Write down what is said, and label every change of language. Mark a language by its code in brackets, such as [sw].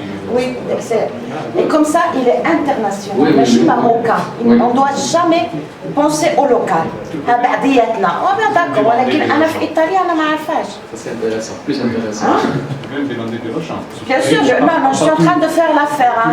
[fr] Oui, et comme ça, il est international. Oui, je suis marocain. On ne doit jamais penser au local. [ar] D'accord, ولكن أنا في إيطاليا أنا ما عارفاش. [fr] C'est intéressant, plus intéressant. Même demander des recherches. Bien sûr, je suis en train de faire l'affaire.